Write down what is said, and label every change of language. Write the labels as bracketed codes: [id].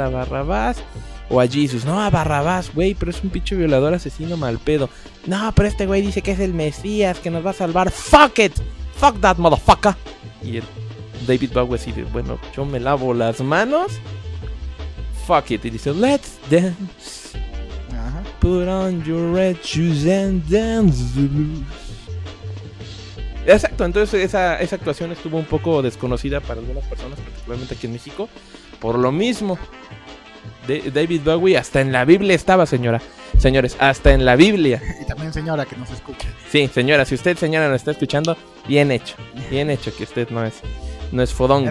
[es] ¿A Barrabás o a Jesús? No, a Barrabás, güey, pero es un pinche violador asesino mal pedo. No, pero este güey dice que es el Mesías, que nos va a salvar. [en] ¡Fuck it! ¡Fuck that motherfucker! [es] Y el David Bowie dice, bueno, yo me lavo las manos. [en] ¡Fuck it! [es] Y dice, [en] ¡let's dance! Put on your red shoes and dance. [es] Exacto, entonces esa actuación estuvo un poco desconocida para algunas personas, particularmente aquí en México. Por lo mismo, David Bowie hasta en la Biblia estaba, señora. Señores, hasta en la Biblia. Y también señora que nos escuche. Sí, señora, si usted, señora, nos está escuchando, bien hecho. Bien hecho que usted no es fodonga.